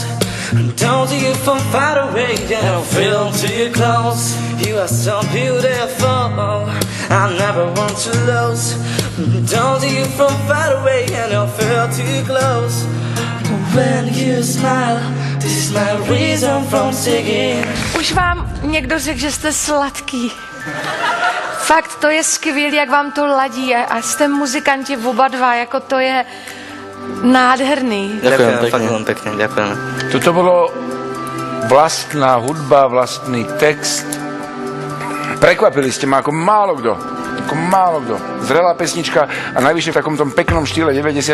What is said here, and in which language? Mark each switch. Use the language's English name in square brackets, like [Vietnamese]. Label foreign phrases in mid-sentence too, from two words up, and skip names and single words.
[English] Don't see you from far away, and I feel too close. You are so beautiful, I never want to lose. Don't see you from far away, and I feel too close. When you smile, this is my reason from singing. [Czech] Už vám někdo řekl, že jste sladký. Fakt, to je skvělé, jak vám to ladí a jste muzikanti oba dva, jako to je nádherný. [Slovak] Ďakujem pekne, ďakujem. Toto bolo vlastná hudba, vlastný text. Prekvapili ste ma ako málo kto. Ako málo kto. Zrelá pesnička a najvyššie v takom tom peknom štýle 90.